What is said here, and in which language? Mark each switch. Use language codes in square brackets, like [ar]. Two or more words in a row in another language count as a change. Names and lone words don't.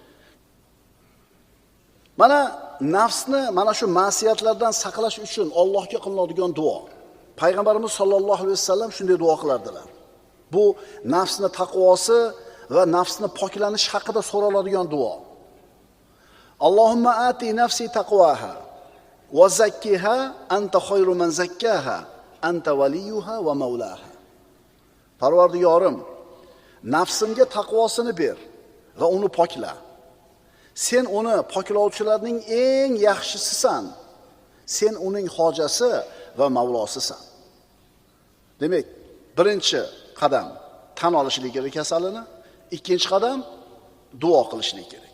[uz] Mana nafsni mana shu ma'siyatlardan saqlash uchun Allohga qilinadigan duo. Payg'ambarimiz [ar] صلى الله عليه وسلم [uz] shunday duo qilardilar. Bu nafsni taqvosi va nafsni poklanish haqida so'raladigan duo. [ar] اللهم آت نفسي تقواها وزكها أنت خير من زكاها أنت وليها ومولاها. [uz] Parvardigorim, nafsimga taqvosini ber va uni pokla. Sen uni poklovchilarning eng yaxshisisan. Sen uning hojasi va mavlosisan. Demak, birinchi qadam tan olishlik kerak kasalini, ikkinchi qadam duo qilishlik kerak.